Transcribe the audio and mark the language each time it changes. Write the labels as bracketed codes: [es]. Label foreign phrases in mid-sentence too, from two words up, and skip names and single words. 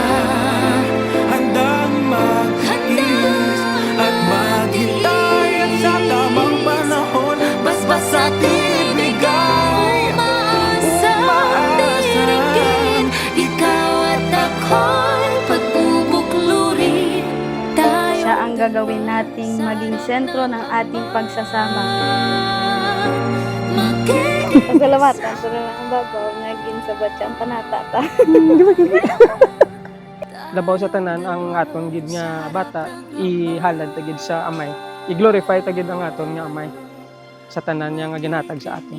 [tl] handang magtiis at maghintay at sa tamang panahon, basbas at ibigay. umaasa. Diringgin, ikaw at ako'y pagbubuklurin. Tayo Siya ang gagawin nating maging sentro ng ating pagsasama. [hil] Pasalamatan sa ang babaw nga ginsabat siya ang panata ta. Labaw sa tanan ang aton gid nga bata ihalad tagid sa amay. I-glorify tagid ang aton nga amay sa tanan niya nga ginhatag sa aton.